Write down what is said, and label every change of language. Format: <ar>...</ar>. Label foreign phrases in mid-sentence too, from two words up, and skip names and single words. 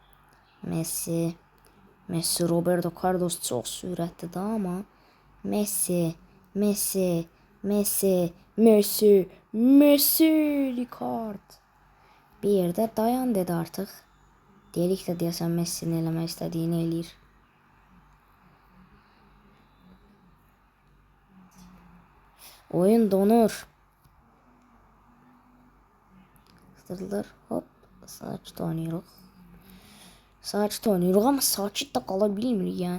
<tr>Roberto Carlos çok süratli ama Messi, Ricard. Bir yerde dayan dedi artık. Delik de diyorsan</tr> <az>Messi'nin eləmək istədiyini eləyir.</az> <tr>Oyun donur. Kıtırılır. Hop.</tr> <az>Sakit oynayırıq.</az> <tr>Ama sakit de</tr> <az>qala bilmirik yəni.</az>